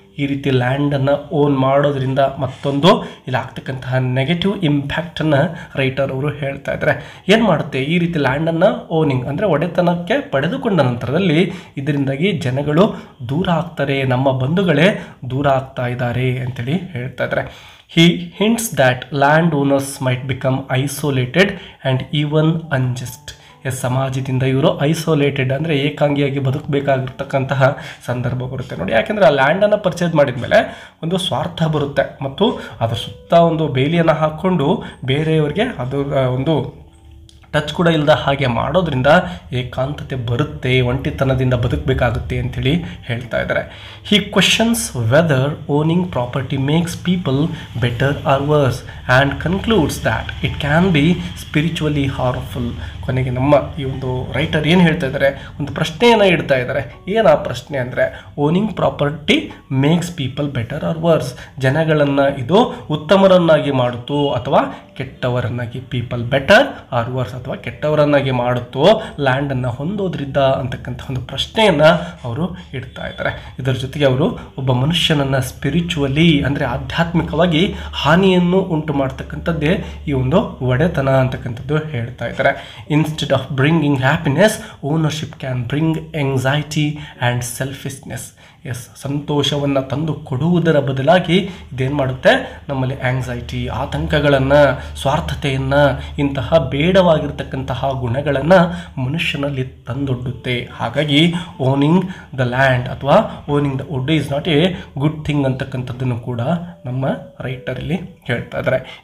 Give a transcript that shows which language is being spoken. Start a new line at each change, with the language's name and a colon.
Kannada: ಈ ರೀತಿ ಲ್ಯಾಂಡನ್ನು ಓನ್ ಮಾಡೋದ್ರಿಂದ ಮತ್ತೊಂದು ಇಲ್ಲಿ ಆಗ್ತಕ್ಕಂತಹ ನೆಗೆಟಿವ್ ಇಂಪ್ಯಾಕ್ಟನ್ನು ರೈಟರ್ ಅವರು ಹೇಳ್ತಾ ಇದ್ದಾರೆ. ಏನು ಮಾಡುತ್ತೆ ಈ ರೀತಿ ಲ್ಯಾಂಡನ್ನು ಓನಿಂಗ್ ಅಂದರೆ ಒಡೆತನಕ್ಕೆ ಪಡೆದುಕೊಂಡ ನಂತರದಲ್ಲಿ ಇದರಿಂದಾಗಿ ಜನಗಳು ದೂರ ಆಗ್ತಾರೆ, ನಮ್ಮ ಬಂಧುಗಳೇ ದೂರ ಆಗ್ತಾ ಇದ್ದಾರೆ ಅಂತೇಳಿ ಹೇಳ್ತಾ ಇದ್ದಾರೆ.
English: He hints that landowners might become isolated and even unjust.
Kannada: ಸಮಾಜದಿಂದ ಇವರು ಐಸೋಲೇಟೆಡ್ ಅಂದರೆ ಏಕಾಂಗಿಯಾಗಿ ಬದುಕಬೇಕಾಗಿರ್ತಕ್ಕಂತಹ ಸಂದರ್ಭ ಬರುತ್ತೆ ನೋಡಿ. ಯಾಕೆಂದರೆ ಆ ಲ್ಯಾಂಡನ್ನು ಪರ್ಚೇಸ್ ಮಾಡಿದ ಮೇಲೆ ಒಂದು ಸ್ವಾರ್ಥ ಬರುತ್ತೆ ಮತ್ತು ಅದರ ಸುತ್ತ ಒಂದು ಬೇಲಿಯನ್ನು ಹಾಕ್ಕೊಂಡು ಬೇರೆಯವರಿಗೆ ಅದು ಒಂದು ಟಚ್ ಕೂಡ ಇಲ್ಲದ ಹಾಗೆ ಮಾಡೋದ್ರಿಂದ ಏಕಾಂತತೆ ಬರುತ್ತೆ, ಒಂಟಿತನದಿಂದ ಬದುಕಬೇಕಾಗುತ್ತೆ ಅಂಥೇಳಿ ಹೇಳ್ತಾ ಇದ್ದಾರೆ.
English: He questions whether owning property makes people better or worse and concludes that it can be spiritually harmful.
Kannada: ಕೊನೆಗೆ ನಮ್ಮ ಈ ಒಂದು ರೈಟರ್ ಏನು ಹೇಳ್ತಾ ಇದ್ದಾರೆ, ಒಂದು ಪ್ರಶ್ನೆಯನ್ನು ಇಡ್ತಾ ಇದ್ದಾರೆ. ಏನು ಆ ಪ್ರಶ್ನೆ ಅಂದರೆ
English: owning property makes people better or worse,
Kannada: ಜನಗಳನ್ನು ಇದು ಉತ್ತಮರನ್ನಾಗಿ ಮಾಡುತ್ತೋ ಅಥವಾ ಕೆಟ್ಟವರನ್ನಾಗಿ,
English: people better or worse
Kannada: ಅಥವಾ ಕೆಟ್ಟವರನ್ನಾಗಿ ಮಾಡುತ್ತೋ ಲ್ಯಾಂಡನ್ನು ಹೊಂದೋದ್ರಿಂದ ಅಂತಕ್ಕಂಥ ಒಂದು ಪ್ರಶ್ನೆಯನ್ನು ಅವರು ಇಡ್ತಾ ಇದ್ದಾರೆ. ಇದರ ಜೊತೆಗೆ ಅವರು ಒಬ್ಬ ಮನುಷ್ಯನನ್ನು ಸ್ಪಿರಿಚುವಲಿ ಅಂದರೆ ಆಧ್ಯಾತ್ಮಿಕವಾಗಿ ಹಾನಿಯನ್ನು ಉಂಟು ಮಾಡ್ತಕ್ಕಂಥದ್ದೇ ಈ ಒಂದು ಒಡೆತನ ಅಂತಕ್ಕಂಥದ್ದು ಹೇಳ್ತಾ ಇದ್ದಾರೆ.
English: Instead of bringing happiness, ownership can bring anxiety and selfishness.
Kannada: ಸಂತೋಷವನ್ನು ತಂದು ಕೊಡುವುದರ ಬದಲಾಗಿ ಇದೇನು ಮಾಡುತ್ತೆ, ನಮ್ಮಲ್ಲಿ ಆಂಗ್ಸೈಟಿ, ಆತಂಕಗಳನ್ನು, ಸ್ವಾರ್ಥತೆಯನ್ನು, ಇಂತಹ ಬೇಡವಾಗಿರ್ತಕ್ಕಂತಹ ಗುಣಗಳನ್ನು ಮನುಷ್ಯನಲ್ಲಿ ತಂದೊಡ್ಡುತ್ತೆ. ಹಾಗಾಗಿ
English: owning the land
Kannada: ಅಥವಾ
English: owning the wood is not a good thing
Kannada: ಅಂತಕ್ಕಂಥದ್ದನ್ನು ಕೂಡ ನಮ್ಮ ರೈಟರಲ್ಲಿ ಹೇಳ್ತಾ ಇದ್ದಾರೆ.